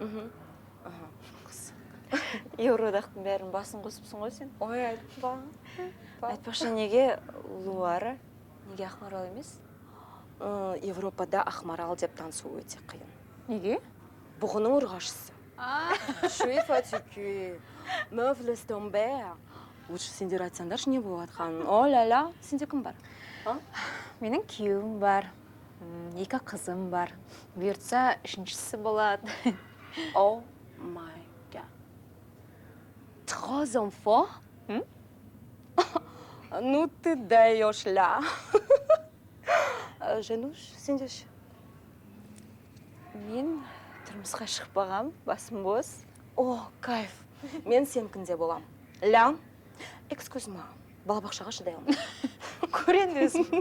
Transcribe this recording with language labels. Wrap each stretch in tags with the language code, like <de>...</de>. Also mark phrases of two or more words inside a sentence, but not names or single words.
<kk>Еуроодақтың бәрін басын қосыпсың ғой сен? Ой, айтпа. Айтпақшы, неге Луара, неге Ақмарал емес? Европада Ақмарал деп танысу өте қиын. Неге? Бұғының ұрғашысы.</kk> <fr>Je suis fatiguée. Meuf, laisse tomber.</fr> <kk>Лучше сендер айтсаңдаршы не болып жатқанын. О-ля-ля, сенде кім бар? Менің күйеуім бар. 2 қызым бар. Бұйыртса, 3-шісі болады.</kk> <en>Oh my god. 3 enfants?</en> <ru>Ну ты даешь, ля.</ru> <kk>Жануш, сенде ше? Мен тұрмысқа шықпағам, басым бос. О, кайф. Мен сенкінде болам. Ля, экскузма, балабақшаға шыдай алмын. Көрен өзің.</kk>